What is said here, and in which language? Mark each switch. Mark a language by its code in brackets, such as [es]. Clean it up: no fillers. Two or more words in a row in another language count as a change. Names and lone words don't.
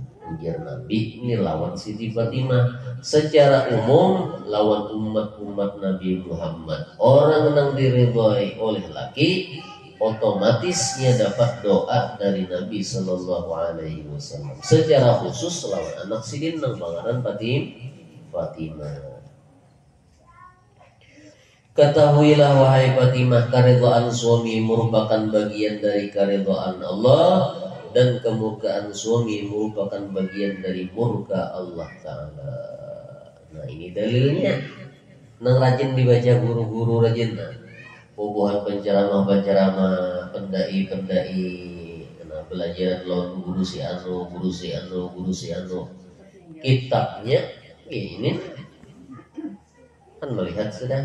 [id] Ujar Nabi, ini lawan Siti Fatimah. Secara umum lawan umat-umat Nabi Muhammad, orang yang diridhai oleh laki otomatisnya dapat doa dari Nabi [ar] صلى الله عليه وسلم. [bjn] Secara khusus lawan anak sidin nang bangaran Fatimah. [id] Ketahuilah wahai Fatimah, keridhaan suami merupakan bagian dari keridhaan Allah, dan kemurkaan suami merupakan bagian dari murka Allah Ta'ala. Nah ini dalilnya. [bjn] Nang rajin dibaca guru-guru rajin bubuhan penceramah-penceramah, pendai-pendai, nah belajar lawan guru si anu. [id] Kitabnya ini kan melihat sudah.